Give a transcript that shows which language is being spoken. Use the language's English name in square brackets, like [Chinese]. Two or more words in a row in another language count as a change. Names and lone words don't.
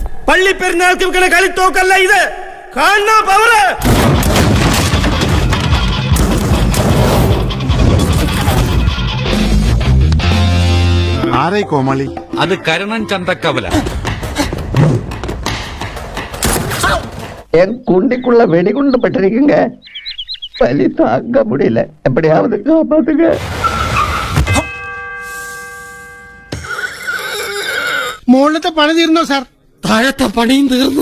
[Malayalam] പള്ളി പെരുന്നാൾക്ക് വെക്കണ കളിത്തോക്കല്ല ഇത്. കാണുന്ന പവറ്. ആരായി കോമാളി? അത് കരുണൻ ചന്തക്കവല. [Tamil] என் குண்டிக்குள்ள வெடிகுண்டு பட்டிருக்குங்க. வலி தாங்க முடியல. எப்படியாவது காப்பாத்துங்க. [Malayalam] മുകളിലത്തെ പണി തീർന്നോ സാർ? താഴത്തെ പണിയും തീർന്നു.